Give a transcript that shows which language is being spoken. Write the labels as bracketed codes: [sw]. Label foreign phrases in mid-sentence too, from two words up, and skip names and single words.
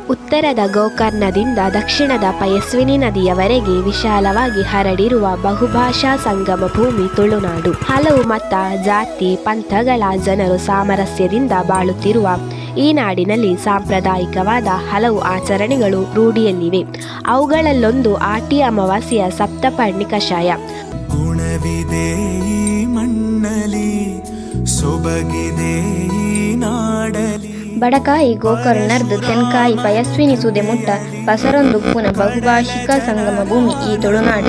[kn] ಉತ್ತರದ ಗೋಕರ್ಣದಿಂದ ದಕ್ಷಿಣದ ಪಯಸ್ವಿನಿ ನದಿಯವರೆಗೆ ವಿಶಾಲವಾಗಿ ಹರಡಿರುವ ಬಹುಭಾಷಾ ಸಂಗಮ ಭೂಮಿ ತುಳುನಾಡು. ಹಲವು ಮತ, ಜಾತಿ, ಪಂಥಗಳ ಜನರು ಸಾಮರಸ್ಯದಿಂದ ಬಾಳುತ್ತಿರುವ ಈ ನಾಡಿನಲ್ಲಿ ಸಾಂಪ್ರದಾಯಿಕವಾದ ಹಲವು ಆಚರಣೆಗಳು ರೂಢಿಯಲ್ಲಿವೆ. ಅವುಗಳಲ್ಲೊಂದು ಆಟಿ ಅಮಾವಾಸ್ಯೆಯ ಸಪ್ತಪರ್ಣಿ ಕಷಾಯ. ಗುಣವಿದೆ ಈ ಮಣ್ಣಲಿ, ಸೊಬಗಿದೆ ಈ ನಾಡಲಿ. [tcy] ಬಡಕಾಯಿ ಗೋಕರ್ಣರ್ದು ತೆನ್ಕಾಯಿ ಪಯಸ್ವಿನಿ ಸುದೆ ಮುಟ್ಟ ಪಸರೊಂದುಪ್ಪುನ ಬಹುಭಾಷಿಕ ಸಂಗಮ ಭೂಮಿ ಈ ತುಳುನಾಡು.